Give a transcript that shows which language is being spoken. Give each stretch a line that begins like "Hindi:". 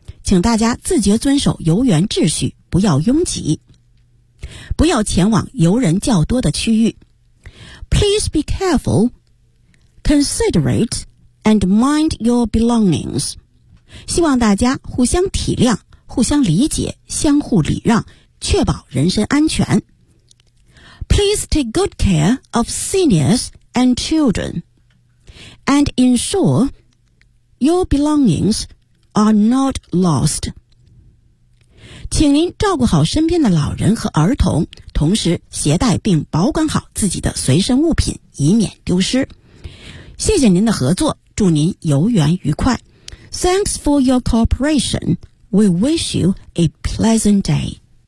Chinese: 请大家自觉遵守游园秩序，不要拥挤，不要前往游人较多的区域。
English: Please be careful, considerate, and mind your belongings。
Chinese: 希望大家互相体谅，互相理解，相互礼让，确保人身安全。
English: Please take good care of seniors and children, and ensure your belongings are not lost。
Chinese: 请您照顾好身边的老人和儿童，同时携带并保管好自己的随身物品，以免丢失。谢谢您的合作，祝您游园愉快。
English: Thanks for your cooperation. We wish you a pleasant day.